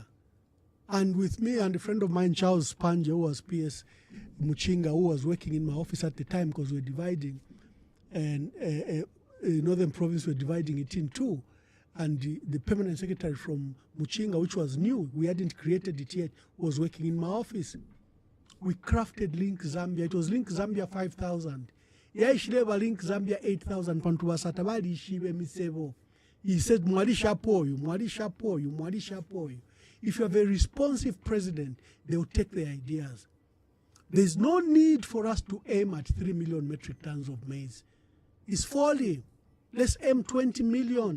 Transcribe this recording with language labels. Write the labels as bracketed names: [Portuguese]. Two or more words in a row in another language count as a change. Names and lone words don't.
[English] And with me and a friend of mine, Charles Spanje, who was PS Muchinga, who was working in my office at the time because we're dividing, and Northern Province were dividing it in two. And the permanent secretary from Muchinga, which was new, we hadn't created it yet, was working in my office. We crafted Link Zambia. It was Link Zambia 5,000. [Bemba] Yaishileva Link Zambia 8,000 pantubasata bali ishibe misevo. [English] He said, [Bemba] Mwalisha poyu. [English] If you have a responsive president, they will take their ideas. There's no need for us to aim at 3 million metric tons of maize. It's folly. Let's aim 20 million.